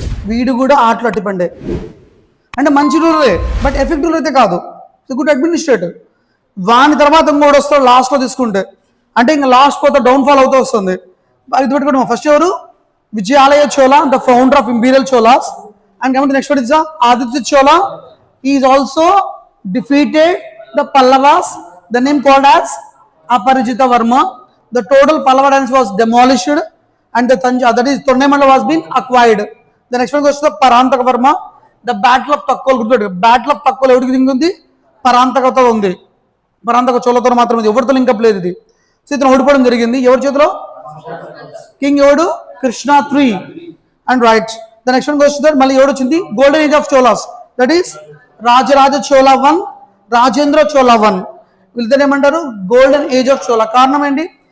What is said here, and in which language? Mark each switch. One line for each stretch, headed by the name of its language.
Telugu: వీడు కూడా ఆటలు అట్టిపండే, అంటే మంచి రూలరే, బట్ ఎఫెక్టివ్ అయితే కాదు, గుడ్ అడ్మినిస్ట్రేటర్. వాని తర్వాత ఇంకోటి వస్తాడు లాస్ట్లో తీసుకుంటే, అంటే ఇంకా లాస్ట్ పోతే డౌన్ఫాల్ అవుతూ వస్తుంది. అది పెట్టుకుంటాం. ఫస్ట్ ఎవరు?
English: Vijayalaya Chola, the founder of imperial Cholas. And coming to next one is Aditya Chola. He is also defeated the Pallavas, the name called as Aparajita Varma. The total Pallava dynasty was demolished and the that is Tondaimandalam was been acquired. The next one goes to the Parantaka Varma. The Battle of Takkol.
Telugu: Battle of Takkol ఎవరికి link ఉంది? పరాంతకతో ఉంది. పరాంతక చోళతో మాత్రం ఉంది, ఎవరితో link up లేదు ఇది. So ఇతను ఓడిపోవడం జరిగింది. ఎవరి చేతిలో? కింగ్ ఎవడు? Krishna 3 and right.
English: the next one goes to that
Telugu: మళ్ళీ ఎవడు వచ్చింది?
English: Golden age of Cholas, that is Rajaraja Chola 1, Rajendra Chola 1.
Telugu: వీళ్ళతో ఏమంటారు?
English: Golden age of Chola.
Telugu: కారణం ఏంటి?